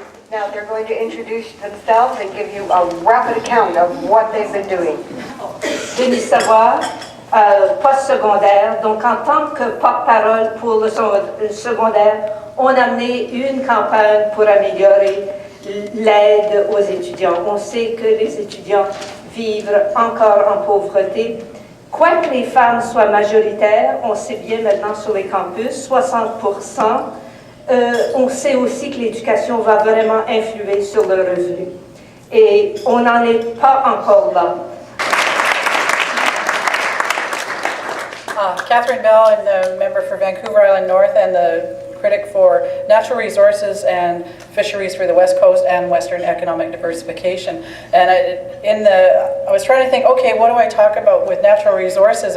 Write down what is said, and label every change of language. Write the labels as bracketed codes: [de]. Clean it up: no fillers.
[en] Now they're going to introduce themselves and give you a rapid account of what they've been doing. [fr] Denis Savoie, post-secondaire. Donc, en tant que porte-parole pour le secondaire, on a mené une campagne pour améliorer l'aide aux étudiants. On sait que les étudiants vivent encore en pauvreté. Quoique les femmes soient majoritaires, on sait bien maintenant sur les campus, 60%, on sait aussi que l'éducation va vraiment influer sur le revenu. Et on n'en est pas encore là. [en] Catherine Bell, I'm the member for Vancouver Island North and the critic for natural resources and fisheries for the West Coast and Western economic diversification. And I was trying to think, okay, what do I talk about with natural resources?